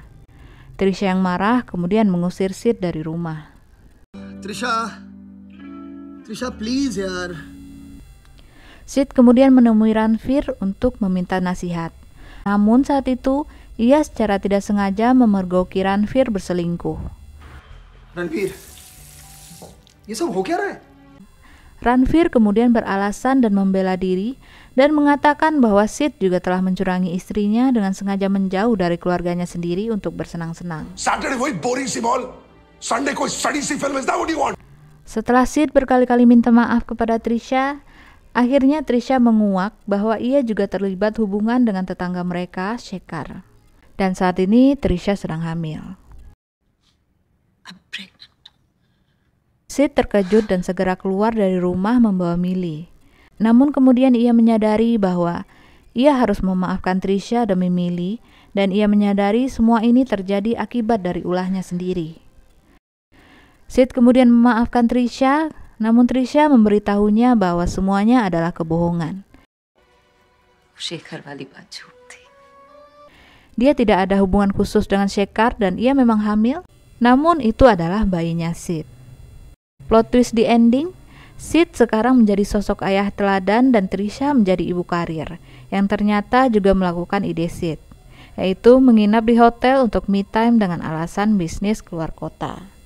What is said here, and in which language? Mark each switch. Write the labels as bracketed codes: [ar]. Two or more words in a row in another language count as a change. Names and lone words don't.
[id] Trisha yang marah kemudian mengusir Sid dari rumah. [en] Trisha, please yaar. [id] Sid kemudian menemui Ranveer untuk meminta nasihat. Namun saat itu, ia secara tidak sengaja memergoki Ranveer berselingkuh. [hi] Ranveer, ये सब हो क्या रहा है? [id] Ranveer kemudian beralasan dan membela diri dan mengatakan bahwa Sid juga telah mencurangi istrinya dengan sengaja menjauh dari keluarganya sendiri untuk bersenang-senang. [en] Saturday वही boring सी mall. Sunday कोई study सी film. Is that what you want? [id] Setelah Sid berkali-kali minta maaf kepada Trisha, akhirnya Trisha menguak bahwa ia juga terlibat hubungan dengan tetangga mereka, Shekhar. Dan saat ini Trisha sedang hamil. Sid terkejut dan segera keluar dari rumah membawa Millie. Namun kemudian ia menyadari bahwa ia harus memaafkan Trisha demi Millie, dan ia menyadari semua ini terjadi akibat dari ulahnya sendiri. Sid kemudian memaafkan Trisha, namun Trisha memberitahunya bahwa semuanya adalah kebohongan. [hi] शेखर वाली बात झूठ थी। [id] Dia tidak ada hubungan khusus dengan Shekhar dan ia memang hamil, namun itu adalah bayinya Sid. [en] Plot twist [id] di ending, Sid sekarang menjadi sosok ayah teladan dan Trisha menjadi ibu karir, yang ternyata juga melakukan ide Sid, yaitu menginap di hotel untuk [en] me time [id] dengan alasan bisnis keluar kota.